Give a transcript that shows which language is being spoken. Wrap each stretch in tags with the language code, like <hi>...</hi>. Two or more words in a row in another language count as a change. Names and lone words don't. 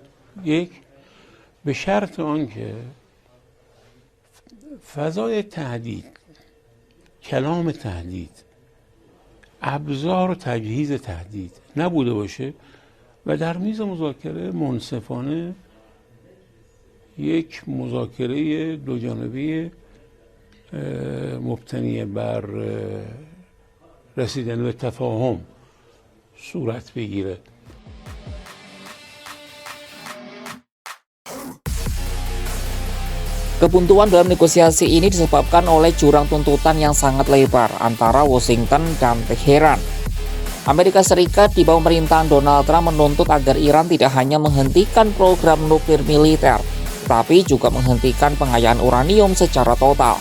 <fa>یک، به شرط آنکه فضای تهدید، کلام تهدید، ابزار و تجهیز تهدید نبوده باشه و در میز مذاکره منصفانه یک مذاکره دوجانبه مبتنی بر رسیدن به تفاهم صورت بگیره.</fa> <id>Kebuntuan dalam negosiasi ini disebabkan oleh jurang tuntutan yang sangat lebar antara Washington dan Teheran. Amerika Serikat di bawah pemerintahan Donald Trump menuntut agar Iran tidak hanya menghentikan program nuklir militer, tetapi juga menghentikan pengayaan uranium secara total.</id>